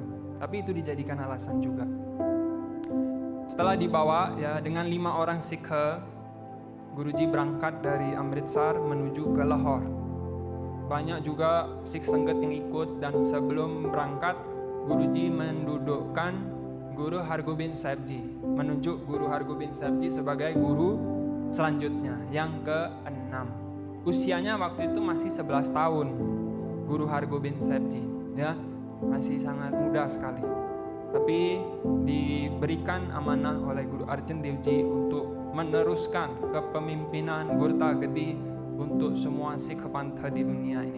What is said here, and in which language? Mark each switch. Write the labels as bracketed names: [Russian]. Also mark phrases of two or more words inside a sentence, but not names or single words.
[Indonesian] Tapi itu dijadikan alasan juga. Setelah dibawa ya dengan 5 orang Sikh, Guruji berangkat dari Amritsar menuju ke Lahore. Banyak juga Sikh Sangat yang ikut, dan sebelum berangkat Guruji mendudukkan Guru Hargobind Sahib Ji, menunjuk Guru Hargobind Sahib Ji sebagai guru selanjutnya yang ke-6. Usianya waktu itu masih 11 tahun Guru Hargobind Sahib Ji, ya, masih sangat muda sekali. Tapi diberikan amanah oleh Guru Arjan Dev Ji untuk meneruskan kepemimpinan Gurta Gedi untuk semua Sikh Pantha di dunia ini.